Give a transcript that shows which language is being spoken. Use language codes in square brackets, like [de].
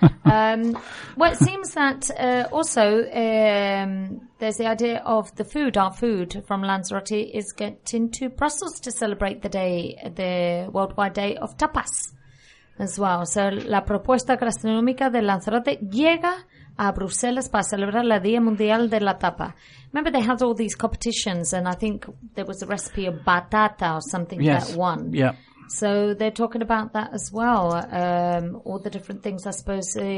[en] Well, it seems that also there's the idea of the food, our food from Lanzarote is getting to Brussels to celebrate the day, the worldwide day of tapas as well. [es] So la propuesta gastronómica de Lanzarote llega a Bruselas para celebrar la Día Mundial de la Tapa. [en] Remember they had all these competitions and I think there was a recipe of batata or something yes. that won. Yes, yeah. So they're talking about that as well, all the different things, I suppose.